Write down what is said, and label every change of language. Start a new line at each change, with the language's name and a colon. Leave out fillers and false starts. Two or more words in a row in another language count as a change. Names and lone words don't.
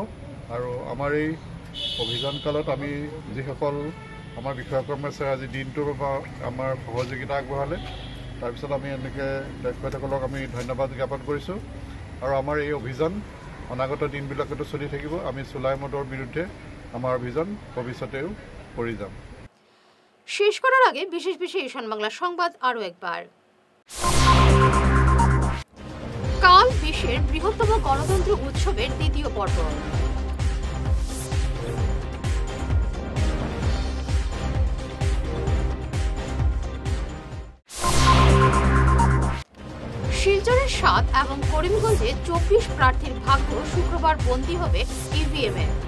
Assamese: আৰু আমাৰ এই অভিযান কালত আমি যিসকল আমাৰ বিষয়া কৰ্মচাৰী আজি দিনটোৰ বাবে আমাৰ সহযোগিতা আগবঢ়ালে, তাৰপিছত আমি এনেকৈ তেখেতসকলক আমি ধন্যবাদ জ্ঞাপন কৰিছোঁ। আৰু আমাৰ এই অভিযান অনাগত দিনবিলাকতো চলি থাকিব। আমি চুলাই মদৰ বিৰুদ্ধে আমাৰ অভিযান ভৱিষ্যতেও কৰি যাম।
Bangla: শেষ করার আগে বিশেষ বিশেষ ঈশান বাংলা সংবাদ আরও একবার। কাল বিশ্বের বৃহত্তম গণতন্ত্র উৎসবের দ্বিতীয় পর্ব। শিলচরের 7 এবং করিমগঞ্জে 24 প্রার্থীর ভাগ্য শুক্রবার বন্দী হবে ইভিএমে।